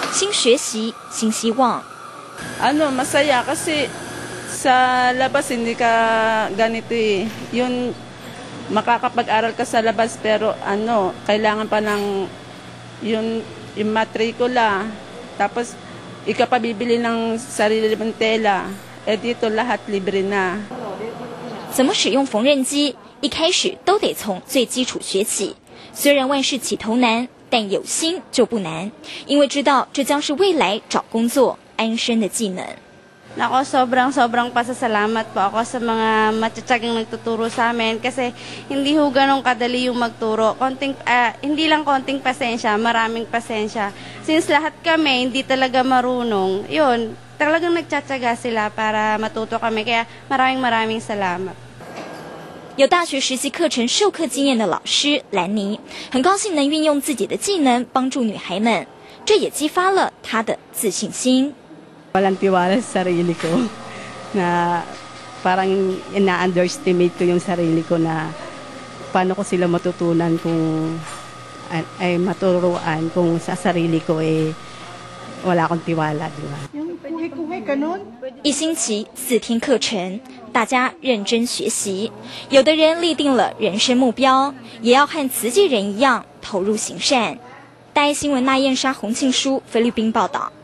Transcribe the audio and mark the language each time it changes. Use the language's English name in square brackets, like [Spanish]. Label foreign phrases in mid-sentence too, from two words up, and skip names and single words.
[Chinese] 新学习新希望。 [Filipino] Masaya kasi sa labas hindi ka ganito eh. Yun makakapag-aral ka sa labas pero kailangan pa ng yung matrikula. Tapos ikapabibili ng sarili mong tela. Dito lahat libre na. [Chinese] 怎么使用缝纫机？一开始都得从最基础学起。虽然万事起头难，但有心就不难，因为知道这将是未来找工作安身的技能。 [Filipino] Nako, sobrang pasasalamat po ako sa mga matiyatsagang nagtuturo sa amin kasi hindi ho ganun kadali yung magturo. Hindi lang konting pasensya, maraming pasensya. Since lahat kami hindi talaga marunong, yun, talagang nagtsatsaga sila para matuto kami. Kaya maraming salamat. [Chinese] 有大学实习课程授课经验的老师兰妮，很高兴能运用自己的技能帮助女孩们，这也激发了她的自信心。 [Filipino] Walang tiwala sa sarili ko na parang ina-underestimate ko yung sarili ko na paano ko sila matutunan kung ay maturuan kung sa sarili ko wala akong tiwala, di ba? [Chinese] 一星期4天课程，大家认真学习。有的人立定了人生目标，也要和慈济人一样投入行善。大爱新闻那燕莎、洪庆书菲律宾报道。